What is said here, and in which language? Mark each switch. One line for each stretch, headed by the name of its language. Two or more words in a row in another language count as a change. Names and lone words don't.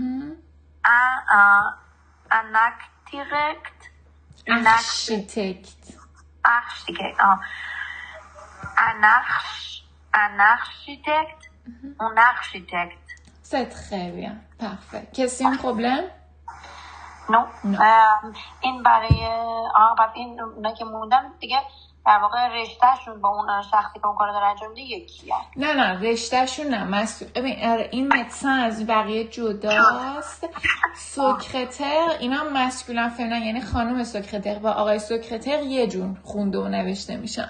French: Un architecte. Architecte. Architecte. Un architecte. Un architecte. C'est très bien. Parfait. Question problème?
English: No.
Persian: این برای بعد این اونا که موندن دیگه در واقع رشتهشون با اون شخصی که اون کار داره انجام میده یکیه. نه رشتهشون نه. این مدسن از بقیه جداست. سکرتر اینا مسکولن فمینن، یعنی خانم سکرتر و آقای سکرتر یه جون خونده و نوشته میشن.